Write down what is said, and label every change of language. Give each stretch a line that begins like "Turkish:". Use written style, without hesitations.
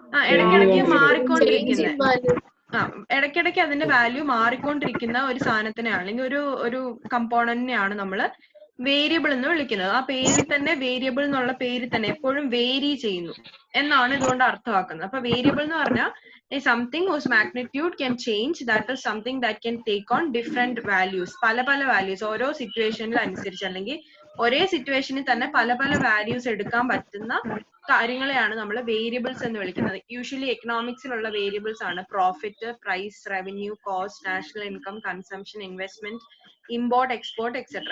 Malayalam: ഇടയ്ക്കിടയ്ക്ക് മാറിക്കൊണ്ടിരിക്കുന്ന, ഇടയ്ക്കിടയ്ക്ക് അതിന്റെ വാല്യൂ മാറിക്കൊണ്ടിരിക്കുന്ന ഒരു സാധനത്തിനെയാണ്, അല്ലെങ്കിൽ ഒരു കമ്പോണന്റിനെയാണ് നമ്മൾ വേരിയബിൾ എന്ന് വിളിക്കുന്നത്. ആ പേരിൽ തന്നെ, വേരിയബിൾ എന്നുള്ള പേരിൽ തന്നെ എപ്പോഴും വേരി ചെയ്യുന്നു എന്നാണ് ഇതുകൊണ്ട് അർത്ഥമാക്കുന്നത്. അപ്പൊ വേരിയബിൾ എന്ന് പറഞ്ഞാൽ
English: Something whose magnitude can change, that is something that can take on different values.
Malayalam: പല പല വാല്യൂസ് ഓരോ സിറ്റുവേഷനിൽ അനുസരിച്ച്, അല്ലെങ്കിൽ ഒരേ സിറ്റുവേഷനിൽ തന്നെ പല പല വാല്യൂസ് എടുക്കാൻ പറ്റുന്ന കാര്യങ്ങളെയാണ് നമ്മൾ വേരിയബിൾസ് എന്ന് വിളിക്കുന്നത്. യൂഷ്വലി എക്കണോമിക്സിലുള്ള വേരിയബിൾസ് ആണ് profit, price, revenue, cost, national income, consumption, investment, import, export, etcetera.